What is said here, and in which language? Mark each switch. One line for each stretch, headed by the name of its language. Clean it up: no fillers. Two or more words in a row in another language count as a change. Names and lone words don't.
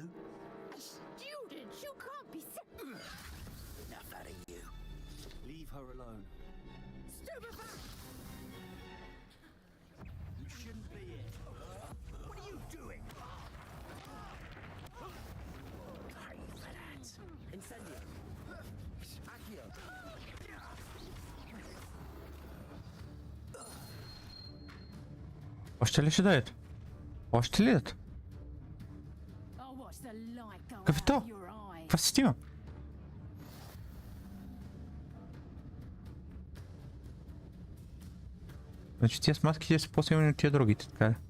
English: A student? You can't be... Enough out of you. Leave her alone. Stupefy! You shouldn't be here. What are you doing? Pay for that. Incendio. Accio.
Bulgarian: Още ли ще дадат? Още ли дадат? Какъв е то? Каква система? Значи тия смазките са по-силни от тия другите, така ли?